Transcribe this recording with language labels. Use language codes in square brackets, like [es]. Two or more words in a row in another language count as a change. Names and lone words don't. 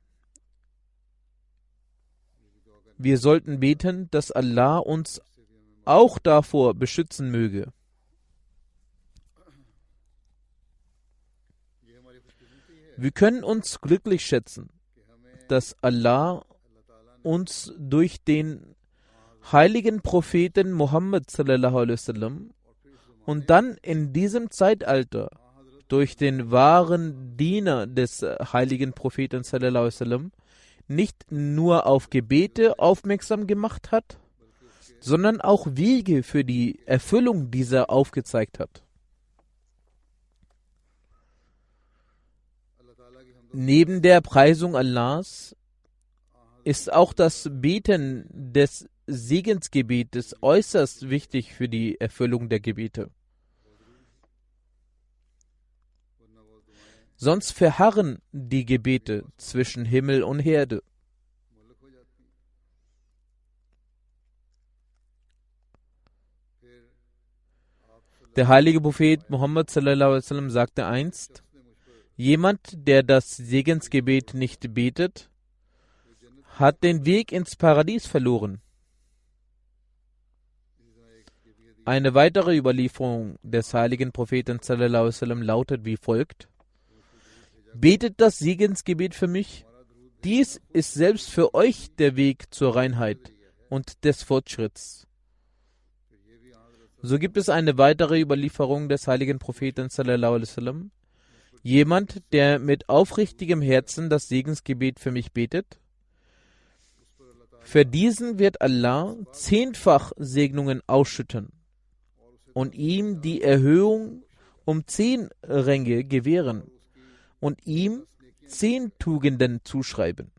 [de] Wir sollten beten, dass Allah uns auch davor beschützen möge. Wir können uns glücklich schätzen, dass Allah uns durch den heiligen Propheten Muhammad [ar] صلى الله عليه وسلم [de] und dann in diesem Zeitalter durch den wahren Diener des heiligen Propheten [ar] صلى الله عليه وسلم [de] nicht nur auf Gebete aufmerksam gemacht hat, sondern auch Wege für die Erfüllung dieser aufgezeigt hat. Neben der Preisung Allahs ist auch das Beten des Segensgebetes äußerst wichtig für die Erfüllung der Gebete. Sonst verharren die Gebete zwischen Himmel und Erde. Der heilige Prophet Muhammad [ar] صلى الله عليه وسلم [de] sagte einst: Jemand, der das Segensgebet nicht betet, hat den Weg ins Paradies verloren. Eine weitere Überlieferung des heiligen Propheten [ar] صلى الله عليه وسلم [de] lautet wie folgt: Betet das Segensgebet für mich. Dies ist selbst für euch der Weg zur Reinheit und des Fortschritts. So gibt es eine weitere Überlieferung des heiligen Propheten [ar] صلى الله عليه وسلم: [de] Jemand, der mit aufrichtigem Herzen das Segensgebet für mich betet, für diesen wird Allah 10-fach Segnungen ausschütten und ihm die Erhöhung um 10 Ränge gewähren und ihm 10 Tugenden zuschreiben.